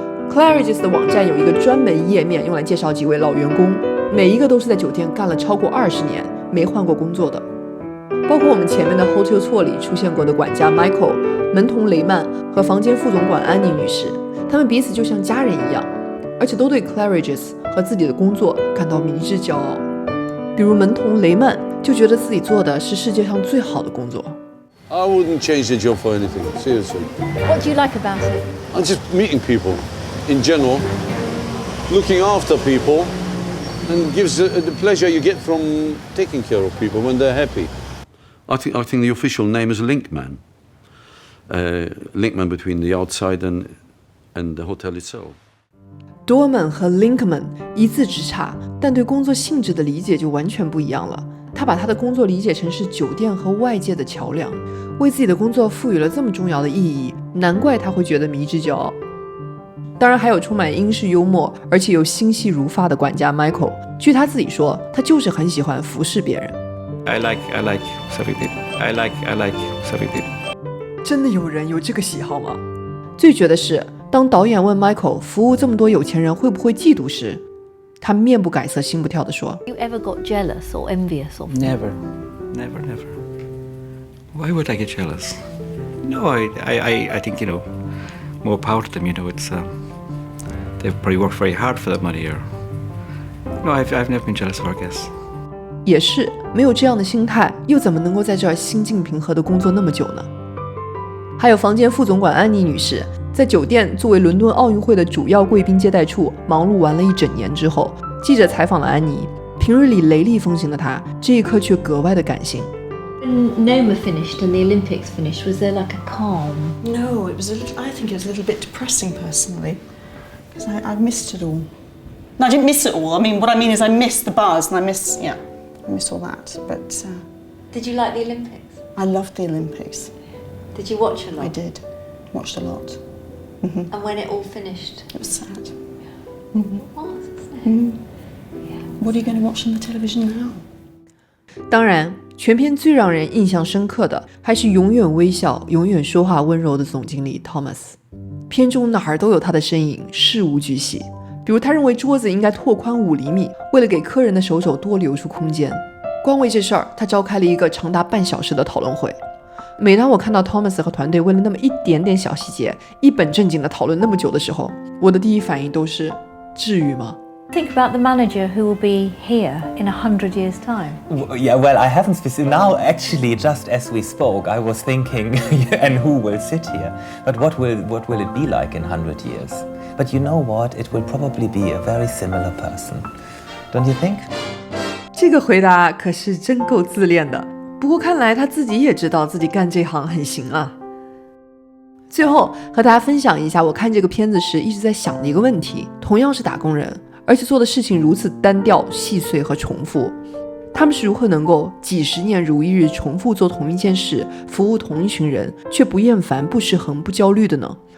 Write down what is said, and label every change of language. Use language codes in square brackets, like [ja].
[zh] Claridge's 的网站有一个专门页面用来介绍几位老员工，每一个都是在酒店干了超过20年没换过工作的，包括我们前面的 Hotel 错里出现过的管家 Michael、 门童雷曼和房间副总管安妮女士，他们彼此就像家人一样，而且都对 Claridge's 和自己的工作感到迷之骄傲。比如门童雷曼就觉得自己做的是世界上最好的工作。 [en] I wouldn't change the job for anything, seriously. What do you like about it? I'm just meeting people in general, looking after people, and gives the pleasure you get from taking care of people when they're happy. I think the official name is Linkman. Linkman between the outside and the hotel itself. [zh] Dorman 和 Linkman 一字之差，但对工作性质的理解就完全不一样了。他把他的工作理解成是酒店和外界的桥梁，为自己的工作赋予了这么重要的意义，难怪他会觉得迷之骄傲。当然还有充满英式幽默而且又心细如发的管家 Michael， 据他自己说，他就是很喜欢服侍别人。 [en] I like serving people. I like serving people. [zh] 真的有人有这个喜好吗？最绝的是，当导演问 Michael 服务这么多有钱人会不会嫉妒时，他面不改色心不跳地说 [en] You ever got jealous or envious of them? Never. Why would I get jealous? No, I think, more power to them, it's, they've probably worked very hard for that money, or... No, I've never been jealous of our guests. [zh] 也是，没有这样的心态，又怎么能够在这儿心境平和地工作那么久呢？还有房间副总管安妮女士，在酒店作为伦敦奥运会的主要贵宾接待处忙碌完了一整年之后，记者采访了安妮。平日里雷厉风行的她，这一刻却格外的感性。 [en] When Noma finished and the Olympics finished, was there like a calm? No, I think it was a little bit depressing personally, because I missed it all. No, I didn't miss it all. I mean, what I mean is I missed the bars and I miss all that. But Did you like the Olympics? I loved the Olympics. Did you watch a lot? I did. Watched a lot. And when it all finished? It was sad. Oh, that's sad. What are you going to watch on the television now? [zh] 当然，全片最让人印象深刻的还是永远微笑、永远说话温柔的总经理 Thomas。片中哪儿都有他的身影，事无巨细。比如他认为桌子应该拓宽5厘米，为了给客人的手肘多留出空间。光为这事儿，他召开了一个长达半小时的讨论会。每当我看到 Thomas 和团队为了那么一点点小细节，一本正经地讨论那么久的时候，我的第一反应都是：至于吗？ [en] Think about the manager who will be here in 100 years' time. Yeah, well, I haven't now actually just as we spoke, I was thinking, and who will sit here? But what will it be like in 100 years? But you know what? It will probably be a very similar person. Don't you think? [zh] 这个回答可是真够自恋的。不过看来他自己也知道自己干这行很行啊。最后和大家分享一下我看这个片子时一直在想的一个问题，同样是打工人，而且做的事情如此单调、细碎和重复，他们是如何能够几十年如一日重复做同一件事，服务同一群人，却不厌烦、不失衡、不焦虑的呢？